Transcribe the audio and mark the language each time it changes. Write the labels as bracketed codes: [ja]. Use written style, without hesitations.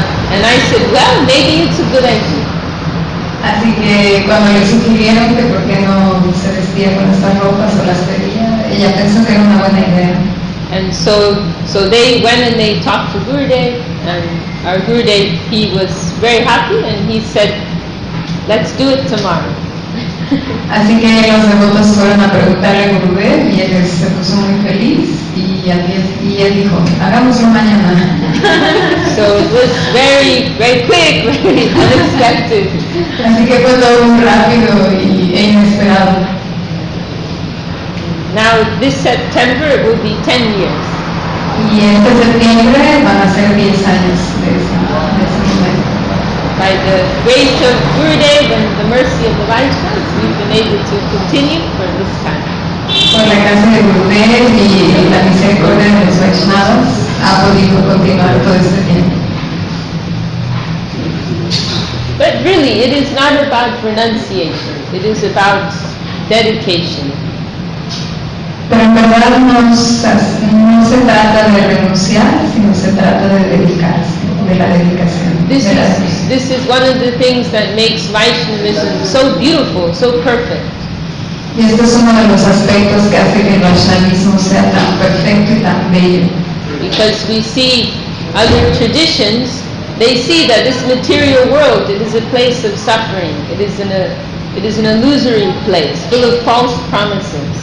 [en] And I said, well, maybe it's a good idea. [es] Así que cuando le sugirieron que por qué no se vestía con estas ropas o las pedía, ella pensó que era una buena idea. [en] And so they went and they talked to Gurudev, and our Gurudev, he was very happy, and he said, let's do it tomorrow. [es] Así que los devotos fueron a preguntarle a Gurudev y él se puso muy feliz y él dijo, hagámoslo mañana. [en] So it was very, very quick, very unexpected. [es] Así que fue todo muy rápido e inesperado. [en] Now this September it will be 10 years. [es] Y este septiembre van a ser 10 años de ese momento. [en] By the grace of Gurudev and the mercy of the Vaishnavas, we've been able to continue for this time. [es] Por la gracia de Gurudev y la misericordia de los Vaishnavas ha podido continuar todo este tiempo. [en] But really, it is not about renunciation. It is about dedication. [es] Pero en verdad no se trata de renunciar, sino se trata de dedicarse, de la dedicación. [en] This is one of the things that makes Vaishnavism so beautiful, so perfect. [es] Y este es uno de los aspectos que hace que el Vaishnavismo sea tan perfecto y tan bello. [en] Because we see other traditions, they see that this material world, it is a place of suffering. It is an illusory place, full of false promises.